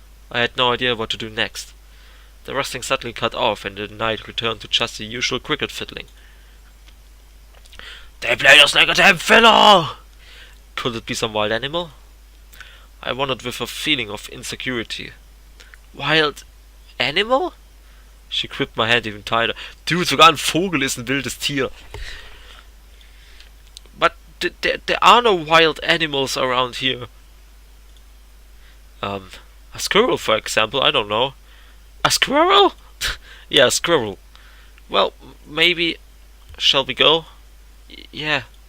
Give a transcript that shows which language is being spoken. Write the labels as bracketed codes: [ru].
[en] I had no idea what to do next. The rustling suddenly cut off, and the night returned to just the usual cricket fiddling. They played us like a damn fiddle! Could it be some wild animal? I wondered with a feeling of insecurity. Wild animal? She gripped my hand even tighter. [de] Dude, sogar ein Vogel ist ein wildes Tier. [en] But there are no wild animals around here. A squirrel, for example, I don't know. A squirrel? Yeah, a squirrel. Well, maybe... Shall we go? Yeah.